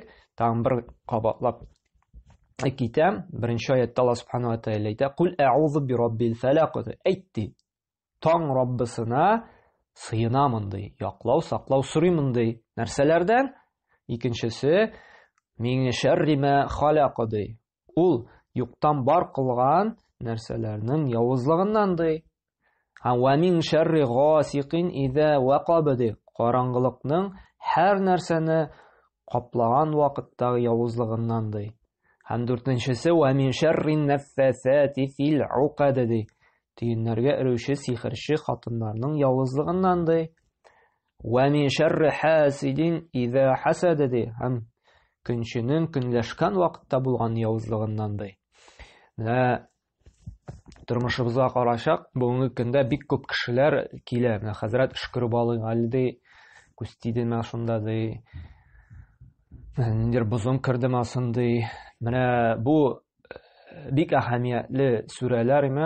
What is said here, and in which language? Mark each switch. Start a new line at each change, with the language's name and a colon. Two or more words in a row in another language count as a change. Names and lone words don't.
Tatar: Тагын бер кабатлап китәм. 1-нче аятта Аллаһ
Arabic: سبحانه وتعالى
Tatar: әйтә:
Arabic: "قل أعوذ برب الفلق",
Tatar: әйтте. Таң Раббысына сыенамын ди, яклау, саклау сорыймын ди. Нәрсәләрдән? Икенчесе
Arabic: من شر ما خلق
Tatar: ди. Ул юктан бар кылган нәрсәләрнең явызлыгыннан ди. Һәм
Arabic: ومن شر غاسق إذا وقب
Tatar: ди. Караңгылыкның һәр нәрсәне каплаган вакыттагы явызлыгыннан ди. Һәм 4-нчесе
Arabic: ومن شر النفاثات في العقد
Tatar: ди. Тиеннәргә өрүче сихерче хатыннарның явызлыгыннан ди.
Arabic: ومن شر حاسد إذا حسد ди.
Tatar: Һәм көнченең көнләшкән вакытта булган явызлыгыннан ди. Менә тормышыбызга карашак, бүгенге көндә бик күп кешеләр килә. Менә хәзрәт Шөкер Балый Галди күз тидеме шунда ди. Ниндер бозым кирдеме ди. Менә бу бик әһәмиятле сүрәләр име.